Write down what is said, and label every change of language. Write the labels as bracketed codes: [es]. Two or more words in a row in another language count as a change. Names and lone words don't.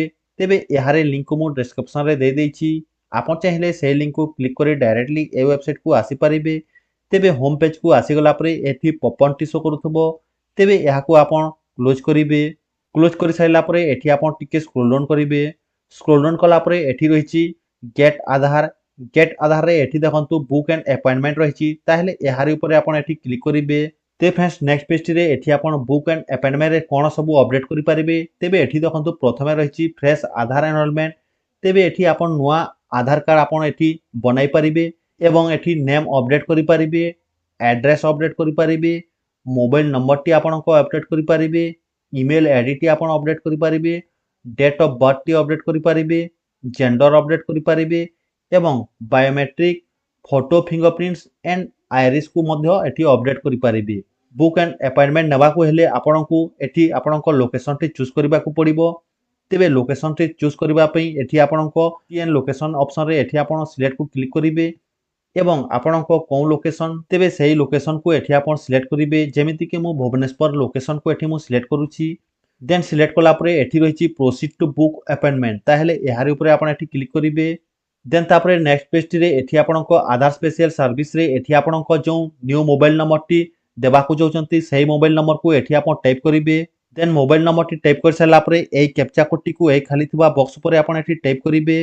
[or] ତେବେ ଏହାରେ ଲିଙ୍କ କୁ ମୁଁ ଡିସ୍କ୍ରିପସନ ରେ ଦେଇ ଦେଇଛି। ଆପଣ ଚାହିଁଲେ ସେ ଲିଙ୍କ କୁ କ୍ଲିକ କରି ଡାଇରେକ୍ଟଲି ଏ ୱେବସାଇଟ କୁ ଆସି ପାରିବେ। ତେବେ [en] home page [or] କୁ ଆସି ଗଲା ପରେ ଏଠି ପପଅପ ଟି ଶୋ କରୁଥିବ। ତେବେ ଏହା କୁ ଆପଣ କ୍ଲୋଜ କରିବେ। କ୍ଲୋଜ କରି ସାରିଲା ପରେ ଏଠି ଆପଣ ଟିକେ [en] scroll down [or] କରିବେ। [en] scroll down [or] କଲା ପରେ ଏଠି ରହିଛି ଗେଟ ଆଧାର। ଗେଟ ଆଧାର ରେ ଏଠି ଦେଖନ୍ତୁ [en] book and appointment [or] ରହିଛି ତାହେଲେ ଏହାରି ଉପରେ ଆପଣ ଏଠି କ୍ଲିକ କରିବେ। ତ [en] friends next page [or] ରେ ଏଠି ଆପଣ [en] book and appointment [or] ରେ କଣ ସବୁ ଅପଡେଟ କରି ପାରିବେ। ତେବେ ଏଠି ଦେଖନ୍ତୁ ପ୍ରଥମେ ରହିଛି [en] fresh Aadhaar enrolment. [or] ତେବେ ଏଠି ଆପଣ ନୂଆ ଆଧାର କାର୍ଡ ଆପଣ ଏଠି ବନାଇ ପାରିବେ ଏବଂ ଏଠି [en] name update [or] କରି ପାରିବେ, [en] address update [or] କରି ପାରିବେ, [en] mobile number [or] ଟି ଆପଣ କୁ ଅପଡେଟ କରି ପାରିବେ, [en] email ID [or] ଟି ଆପଣ ଅପଡେଟ କରି ପାରିବେ, [en] date of birth [or] ଟି ଅପଡେଟ କରି ପାରିବେ, [en] gender update [or] କରି ପାରିବେ ଏବଂ [en] biometric photo fingerprints and iris [or] କୁ ମଧ୍ୟ ଏଠି ଅପଡେଟ କରି ପାରିବେ। [en] book and appointment [or] ନେବା କୁ ହେଲେ ଆପଣଙ୍କୁ ଏଠି ଆପଣଙ୍କ ଲୋକେସନ ଟି ଚୁଜ କରିବାକୁ ପଡ଼ିବ। ତେବେ ଲୋକେସନ ଟି ଚୁଜ କରିବା ପାଇଁ ଏଠି ଆପଣଙ୍କୁ [en] TN location option [or] ରେ ଏଠି ଆପଣ ସିଲେକ୍ଟ କୁ କ୍ଲିକ କରିବେ ଏବଂ ଆପଣଙ୍କ କେଉଁ ଲୋକେସନ ତେବେ ସଠିକ ଲୋକେସନ କୁ ଏଠି ଆପଣ ସିଲେକ୍ଟ କରିବେ। ଯେମିତି କି ମୁଁ ଭୁବନେଶ୍ୱର ଲୋକେସନ କୁ ଏଠି ମୁଁ ସିଲେକ୍ଟ କରୁଛି। ଦେନ ସିଲେକ୍ଟ କଲା ପରେ ଏଠି ରହିଛି [en] proceed to book appointment [or] ତାହେଲେ ଏହାରି ଉପରେ ଆପଣ ଏଠି କ୍ଲିକ କରିବେ। ଦେନ ତାପରେ [en] next page [or] ରେ ଏଠି ଆପଣଙ୍କୁ [en] Aadhaar special service [or] ରେ ଏଠି ଆପଣଙ୍କୁ ଯୋ [en] new mobile number [or] ଟି ଦେବାକୁ ଯାଉଛନ୍ତି ସଠିକ [en] mobile number [or] କୁ ଏଠି ଆପଣ ଟାଇପ କରିବେ। ଦେନ [en] mobile number [or] ଟି ଟାଇପ କରି ସାରିଲା ପରେ ଏ [en] captcha code [or] ଟି କୁ ଏ ଖାଲି ଥିବା ବକ୍ସ ଉପରେ ଆପଣ ଏଠି ଟାଇପ କରିବେ।